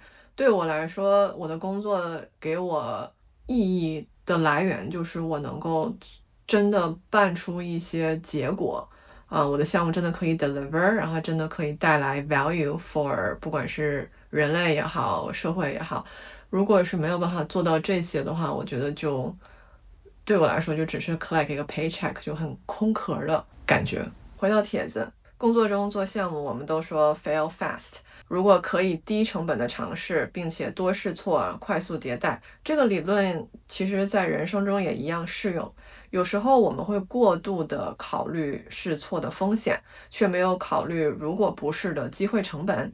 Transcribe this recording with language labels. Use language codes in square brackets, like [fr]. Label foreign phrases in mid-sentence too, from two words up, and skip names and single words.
[zh] 對我來說，我的工作給我意義的來源就是我能夠真的辦出一些結果。我的項目真的可以 deliver， 然後真的可以带來 [en] value for [zh] 不管是人類也好，社會也好。如果是没有辦法做到這些的話，我覺得就對我來說就只是 collect 一個 paycheck， 就很空殼的感覺。回到帖子，工作中做項目我們都說 [en] fail fast， [zh] 如果可以低成本的嘗試，並且多試錯，快速迭代，這個理論其實在人生中也一樣適用。有時候我們會過度的考慮試錯的風險，卻沒有考慮如果不是的機會成本。